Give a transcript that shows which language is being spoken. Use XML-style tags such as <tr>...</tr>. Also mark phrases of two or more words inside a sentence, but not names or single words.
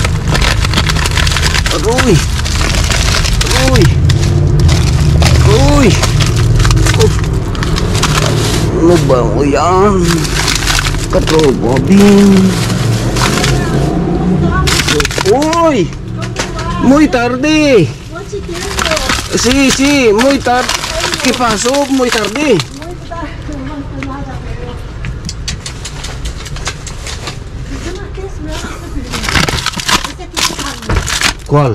<tl>Aroy. Aroy. Aroy. Oh. Ano ba o yan? Katropa din. Uy.</tl> <es>Muy tarde. Sí, muy tarde. ¿Qué pasó? Muy tarde. ¿Cuál?</es>